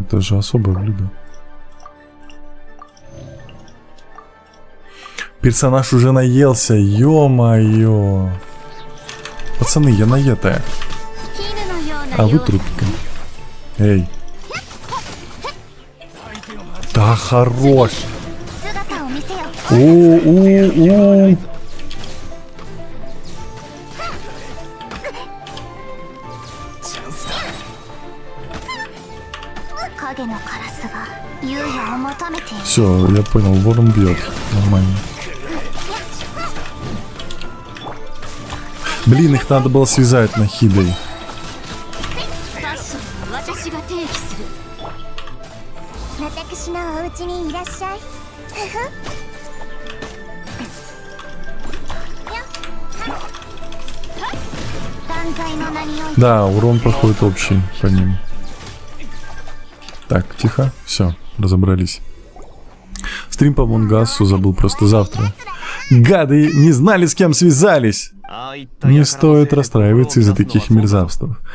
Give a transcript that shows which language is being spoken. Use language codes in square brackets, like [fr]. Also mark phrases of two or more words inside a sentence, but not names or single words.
[ru] Это же особое блюдо. Персонаж уже наелся. Ё-моё. Пацаны, я наетая. А вы трупики. Эй. Да хорош. О. [ja] 影のカラスが優也を求めている。 [ru] Все, я понял, ворон бьет. Нормально. Блин, их надо было связать на Хидой. [ja] 私が提起する。私のお家にいらっしゃい。断罪の名において。 [ru] Да, урон проходит общий по ним. Так, тихо. Все, разобрались. Стрим по Монгасу забыл просто завтра. Гады не знали, с кем связались. Не стоит расстраиваться из-за таких мерзавцев.